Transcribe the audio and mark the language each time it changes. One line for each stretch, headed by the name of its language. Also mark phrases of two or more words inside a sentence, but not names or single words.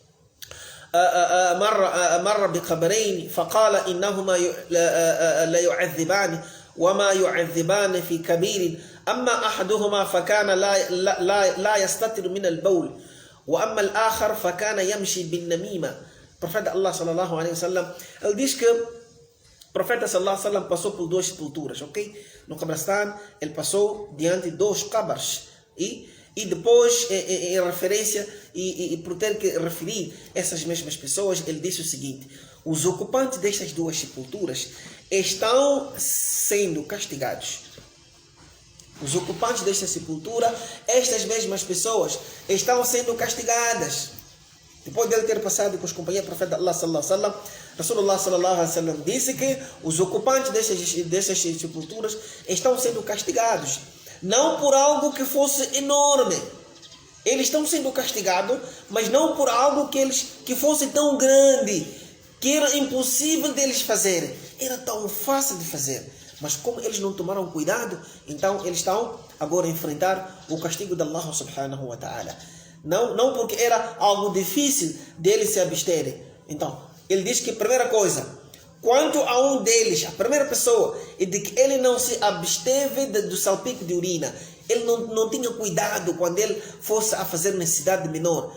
Arabic: مر بقبرين فقال إنهما لا يعذبان وما يعذبان في كبير أما أحدهما فكان لا يستتر من البول وأما الآخر فكان يمشي بالنميمة. Profeta Allah صلى الله عليه وسلم,
Portuguese: ele diz que o profeta
Arabic: صلى الله عليه وسلم
Portuguese: passou por duas sepulturas, ok? No Cabristan, ele passou diante de dois cabras e depois, em referência e por ter que referir essas mesmas pessoas, ele disse o seguinte: os ocupantes destas duas sepulturas estão sendo castigados. Os ocupantes desta sepultura, estas mesmas pessoas, estão sendo castigadas. Depois dele ter passado com os companheiros do profeta Allah
Arabic: صلى الله عليه وسلم, رسول الله صلى الله عليه وسلم
Portuguese: disse que os ocupantes dessas sepulturas estão sendo castigados. Não por algo que fosse enorme. Eles estão sendo castigados, mas não por algo que fosse tão grande, que era impossível deles fazerem. Era tão fácil de fazer. Mas como eles não tomaram cuidado, então eles estão agora a enfrentar o castigo de Allah
Arabic: سبحانه وتعالى.
Portuguese: Não porque era algo difícil deles se absterem. Então, ele diz que a primeira coisa, quanto a um deles, a primeira pessoa, é de que ele não se absteve do salpico de urina. Ele não tinha cuidado quando ele fosse a fazer necessidade menor.